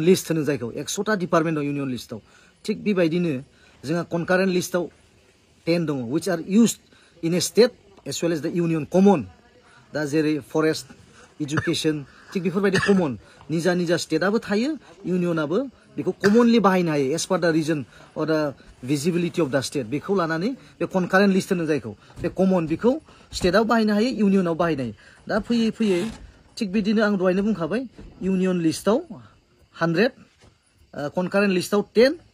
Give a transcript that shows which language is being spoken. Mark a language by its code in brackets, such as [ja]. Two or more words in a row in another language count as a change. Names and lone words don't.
[brx] लिस्ट होनो जायखौ 100टा डिपार्टमेन्ट दं [en] union list [brx] थिग बेबायदिनो जोंहा [en] concurrent list [brx] 10 दङ [en] which are used in a state as well as the union common [brx] दा जेरै [en] forest education [brx] थिग बेफोरबायदि कमन निजा निजा स्टेटआबो थायो इउनियनाबो बेखौ कमनलि बाहायनो हायो [en] as per the reason or the visibility of the state [brx] बेखौ लानानै बे [en] concurrent list [brx] होनो जायखौ बे कमन बेखौ स्टेटआव बाहायनो हायो इउनियनाव बाहायनो हायो दा फैयै फैयै थिग बिदिनो आं दहायनो बुंखाबाय [en] union list [brx] 100 [en] concurrent list [brx] 10